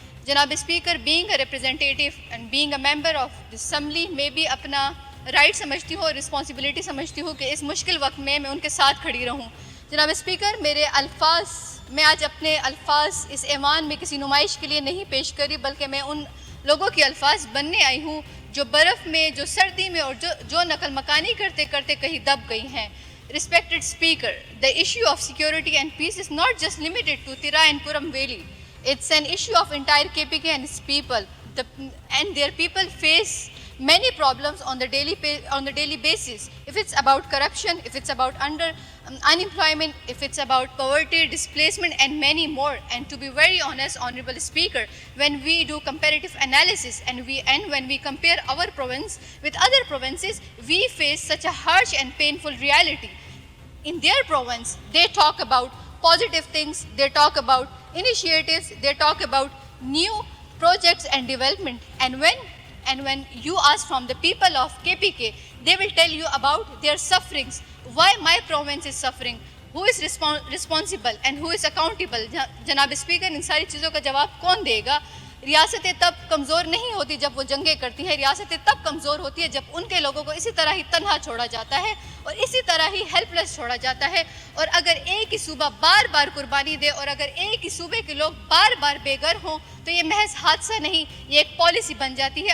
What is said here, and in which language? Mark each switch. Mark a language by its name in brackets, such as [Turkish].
[Urdu] جناب speaker, [English] being a representative and being a member of the assembly [Urdu] میں بھی اپنا رائٹ سمجھتی ہوں اور رسپانسبلٹی سمجھتی ہوں کہ اس مشکل وقت میں ان کے ساتھ کھڑی رہوں. جناب اسپیکر، میں آج اپنے الفاظ اس ایوان میں کسی نمائش کے لیے نہیں پیش کری، بلکہ میں ان لوگوں کے الفاظ بننے آئی ہوں جو برف میں، جو سردی میں اور جو نقل مکانی کرتے کرتے کہیں دب گئی ہیں. [English] Respected Speaker, the issue of security and peace is not just limited to Tira and Kuram Valley. It's an issue of entire KPK and its people. And their people face many problems on the daily basis. If it's about corruption, if it's about unemployment, if it's about poverty, displacement, and many more. And to be very honest, Honorable Speaker, when we do comparative analysis and when we compare our province with other provinces, we face such a harsh and painful reality. In their province, they talk about positive things, they talk about initiatives, they talk about new projects and development. And when you ask from the people of KPK, they will tell you about their sufferings. Why my province is suffering? Who is responsible and who is accountable? [Urdu] جناب speaker, ان ساری چیزوں کا جواب کون دے گا؟ ریاستیں تب کمزور نہیں ہوتی جب وہ جنگیں کرتی ہیں، ریاستیں تب کمزور ہوتی ہے جب ان کے لوگوں کو اسی طرح ہی تنہا چھوڑا جاتا ہے اور اسی طرح ہی ہیلپ لیس چھوڑا جاتا ہے. اور اگر ایک ہی صوبہ بار بار قربانی دے اور اگر ایک ہی صوبے کے لوگ بار بار بے گھر ہوں تو یہ محض حادثہ نہیں، یہ ایک پالیسی بن جاتی ہے.